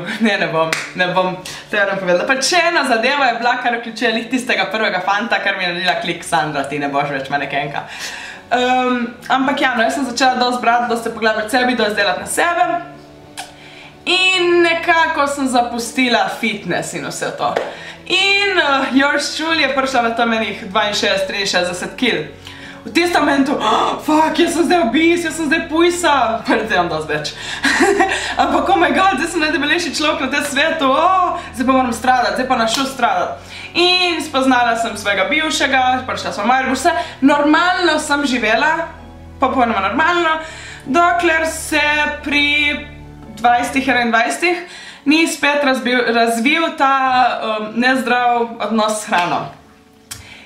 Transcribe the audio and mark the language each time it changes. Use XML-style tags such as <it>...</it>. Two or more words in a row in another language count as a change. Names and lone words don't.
<sl>Ne bom, to je vam povedala. Pa če ena zadeva je bila, kar vključuje lih tistega prvega fanta, kar mi je naredila klik, Sandra, ti ne boš več manekenka. Ampak ja, no, jaz sem začela dosti brati, dosti se pogledati sebi, dosti delati na sebe. In nekako sem zapustila fitness in vse to. In</sl> <en>yours truly</en> <sl>je prišla v tam enih 62-63 kg. V tistem momentu, fuck, jaz sem zdaj obis, jaz sem zdaj pujsa. Zdaj imam dosti več. Ampak,</sl> <en>oh my god,</en> <sl>zdaj sem najdebelejši človek na tem svetu, zdaj pa moram stradati, zdaj pa našel stradati. In spoznala sem svojega bivšega, prišla sem v Maribor, vse normalno sem živela, popolnoma normalno, dokler se pri 20-21 ni spet razvil ta nezdrav odnos s hrano.</sl>